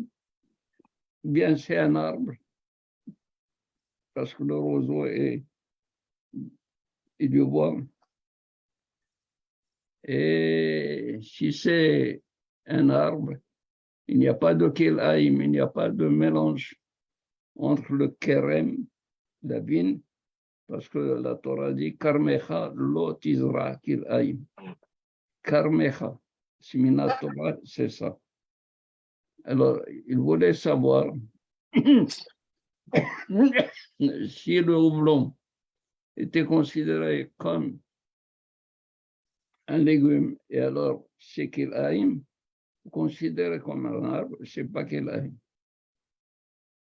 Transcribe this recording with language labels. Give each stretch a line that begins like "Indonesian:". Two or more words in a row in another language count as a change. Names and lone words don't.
French: Bien, c'est un arbre, parce que le roseau est du bois. Et si c'est un arbre, il n'y a pas de kilaïm, il n'y a pas de mélange entre le kerem, la vigne, parce que la Torah dit
Hebrew: כרמך לא תזרע כלאים.
French: Karmecha, Simina Torah, c'est ça. Alors, il voulait savoir si le houblon était considéré comme un légume, et alors c'est qu'il aime, considéré comme un arbre, c'est pas qu'il aime.